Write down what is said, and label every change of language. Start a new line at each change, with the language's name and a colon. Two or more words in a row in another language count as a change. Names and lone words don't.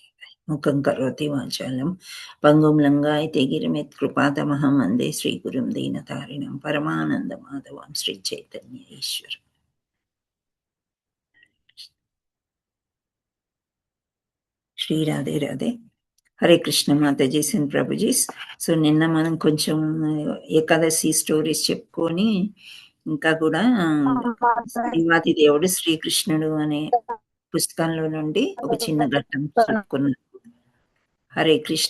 Sanskrit: मुखं करोति वाचालं पङ्गुं लङ्घयते गिरिमित् कृपातमहं वन्दे श्रीगुरुं दीनतारिणं परमानन्दमाधवं श्रीचैतन्य ईश्वर।
Hindi: श्री राधे राधे।
Sanskrit: హరే కృష్ణ
Telugu: మాతాజీస్ అండ్ ప్రభుజీస్. సో నిన్న మనం కొంచెం ఏకాదశి స్టోరీస్ చెప్పుకొని ఇంకా కూడా శ్రీవాది దేవుడు శ్రీకృష్ణుడు అనే పుస్తకంలో నుండి ఒక చిన్న ఘట్టం చెప్పుకున్నాం.
Sanskrit: హరే కృష్ణ.